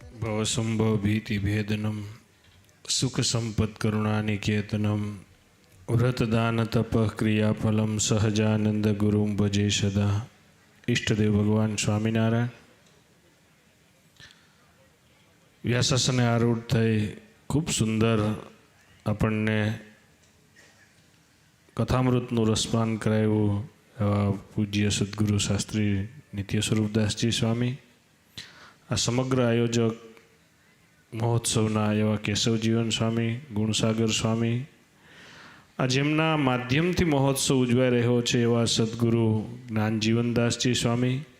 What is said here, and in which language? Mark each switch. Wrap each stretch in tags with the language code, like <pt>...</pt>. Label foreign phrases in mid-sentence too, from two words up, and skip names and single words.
<sa>भवसंभव भीति भेदनम सुख संपत् करुणानिकेतनम व्रत दान तप क्रियाफलम सहजानंद गुरु भजे सदा।</sa> <gu>ઇષ્ટદેવ ભગવાન સ્વામીનારાયણ વ્યાસાસને આરૂઢ થઈ ખૂબ સુંદર આપણને કથામૃતનું રસપાન કરાવ્યું એવા પૂજ્ય સદગુરુ શાસ્ત્રી નિત્ય સ્વરૂપદાસજી સ્વામી, આ સમગ્ર આયોજક મહોત્સવના એવા કેશવજીવન સ્વામી, ગુણસાગર સ્વામી, આ જેમના માધ્યમથી મહોત્સવ ઉજવાઈ રહ્યો છે એવા સદગુરુ જ્ઞાનજીવનદાસજી સ્વામી,</gu>